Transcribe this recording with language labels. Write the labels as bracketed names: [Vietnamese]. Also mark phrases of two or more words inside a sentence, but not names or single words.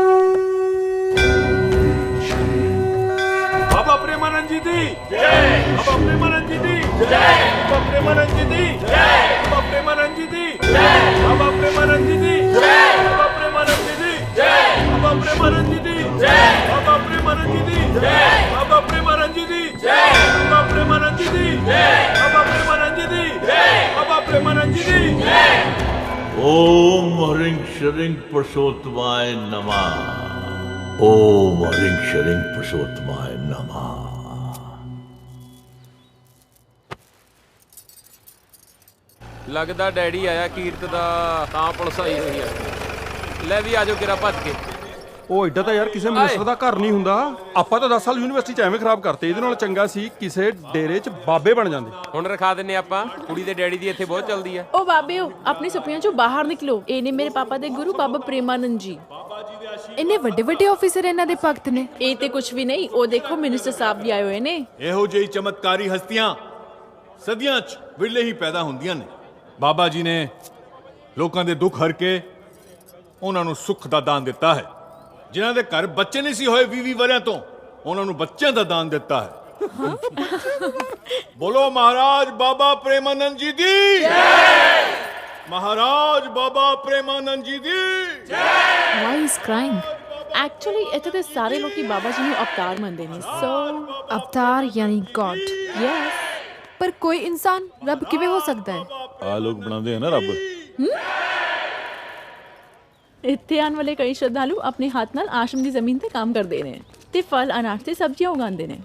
[Punjabi] ਬਾਬਾ ਪ੍ਰੇਮਾਨੰਦ ਜੀ ਦੀ ਜੈ, ਬਾਬਾ ਪ੍ਰੇਮਾਨੰਦ ਜੀ ਦੀ ਜੈ, ਬਾਬਾ ਪ੍ਰੇਮਾਨੰਦ ਜੀ ਦੀ ਜੈ, ਬਾਬਾ ਪ੍ਰੇਮਾਨੰਦ ਜੀ ਦੀ ਜੈ, ਬਾਬਾ ਪ੍ਰੇਮਾਨੰਦ ਜੀ ਦੀ ਜੈ, ਬਾਬਾ ਪ੍ਰੇਮਾਨੰਦ ਜੀ ਦੀ ਜੈ, ਬਾਬਾ ਪ੍ਰੇਮਾਨੰਦ ਜੀ ਦੀ ਜੈ, ਬਾਬਾ ਪ੍ਰੇਮਾਨੰਦ ਜੀ ਦੀ ਜੈ, ਬਾਬਾ ਪ੍ਰੇਮਾਨੰਦ ਜੀ ਦੀ ਜੈ, ਬਾਬਾ ਪ੍ਰੇਮਾਨੰਦ ਜੀ ਦੀ ਜੈ, ਬਾਬਾ ਪ੍ਰੇਮਾਨੰਦ ਜੀ ਦੀ ਜੈ, ਬਾਬਾ ਪ੍ਰੇਮਾਨੰਦ ਜੀ ਦੀ ਜੈ। [Sanskrit] ओम ह्रीं श्रीं पुरुषोत्तमाय नमः। ओम ह्रीं श्रीं पुरुषोत्तमाय नमः। [Punjabi] ਲੱਗਦਾ ਡੈਡੀ ਆਇਆ ਕੀਰਤ ਦਾ, ਤਾਂ ਪੁਲਿਸ ਆਈ ਹੋਈ ਹੈ। ਲੈ ਵੀ ਆਜੋ ਕਿਰਾ ਭੱਜ ਕੇ। ਉਹ ਐਡਾ ਤਾਂ ਯਾਰ ਕਿਸੇ ਮਿਨਿਸਟਰ ਦਾ ਘਰ ਨਹੀਂ ਹੁੰਦਾ। ਆਪਾਂ ਤਾਂ 10 ਸਾਲ ਯੂਨੀਵਰਸਿਟੀ ਚ ਐਵੇਂ ਖਰਾਬ ਕਰਤੇ, ਇਹਦੇ ਨਾਲ ਚੰਗਾ ਸੀ ਕਿਸੇ ਡੇਰੇ ਚ ਬਾਬੇ ਬਣ ਜਾਂਦੇ। ਹੁਣ ਰਖਾ ਦਿੰਨੇ ਆਪਾਂ, ਕੁੜੀ ਦੇ ਡੈਡੀ ਦੀ ਇੱਥੇ ਬਹੁਤ ਚੱਲਦੀ ਆ। ਓ ਬਾਬਿਓ ਆਪਣੀ ਸੁਪੀਆਂ ਚੋਂ ਬਾਹਰ ਨਿਕਲੋ। ਇਹ ਨੇ ਮੇਰੇ ਪਾਪਾ ਦੇ ਗੁਰੂ ਬਾਬਾ ਪ੍ਰੇਮਾਨੰਦ ਜੀ। ਇੰਨੇ ਵੱਡੇ ਵੱਡੇ ਆਫੀਸਰ ਇਹਨਾਂ ਦੇ ਭਗਤ ਨੇ। ਇਹ ਤੇ ਕੁਝ ਵੀ ਨਹੀਂ, ਉਹ ਦੇਖੋ ਮਿਨਿਸਟਰ ਸਾਹਿਬ ਵੀ ਆਏ ਹੋਏ ਨੇ। ਇਹੋ ਜਿਹੀ ਚਮਤਕਾਰੀ ਹਸਤੀਆਂ ਸਦੀਆਂ 'ਚ ਵਿਰਲੇ ਹੀ ਪੈਦਾ ਹੁੰਦੀਆਂ ਨੇ। ਬਾਬਾ ਜੀ ਨੇ ਲੋਕਾਂ ਦੇ ਦੁੱਖ ਹਰ ਕੇ ਉਹਨਾਂ ਨੂੰ ਸੁੱਖ ਦਾ ਦਾਨ ਦਿੱਤਾ ਹੈ। ਜਿਨ੍ਹਾਂ ਦੇ ਘਰ ਬੱਚੇ ਨਹੀਂ ਸੀ ਹੋਏ 20-20 ਵਰਿਆਂ ਤੋਂ, ਉਹਨਾਂ ਨੂੰ ਬੱਚਿਆਂ ਦਾ ਦਾਨ ਦਿੱਤਾ ਹੈ। ਬੋਲੋ ਮਹਾਰਾਜ ਬਾਬਾ ਪ੍ਰੇਮਾਨੰਦ ਜੀ ਦੀ ਜੈ। ਮਹਾਰਾਜ ਬਾਬਾ ਪ੍ਰੇਮਾਨੰਦ ਜੀ ਦੀ ਜੈ। [English] Why is crying? [Punjabi] Actually ਇੱਥੇ ਤੇ ਸਾਰੇ ਲੋਕੀ ਬਾਬਾ ਜੀ ਨੂੰ ਅਵਤਾਰ ਮੰਨਦੇ ਨੇ। ਸੋ ਅਵਤਾਰ ਯਾਨੀ ਗॉड। ਯੈਸ। ਪਰ ਕੋਈ ਇਨਸਾਨ ਰੱਬ ਕਿਵੇਂ ਹੋ ਸਕਦਾ ਹੈ? ਆ ਲੋਕ ਬਣਾਉਂਦੇ ਆ ਨਾ ਰੱਬ। ਇੱਥੇ ਆਉਣ ਵਾਲੇ ਕਈ ਸ਼ਰਧਾਲੂ ਆਪਣੇ ਹੱਥ ਨਾਲ ਆਸ਼ਰਮ ਦੀ ਜ਼ਮੀਨ ਤੇ ਕੰਮ ਕਰਦੇ ਨੇ ਤੇ ਫਲ ਅਨਾਜ ਤੇ ਸਬਜ਼ੀਆਂ ਉਗਾਉਂਦੇ ਨੇ।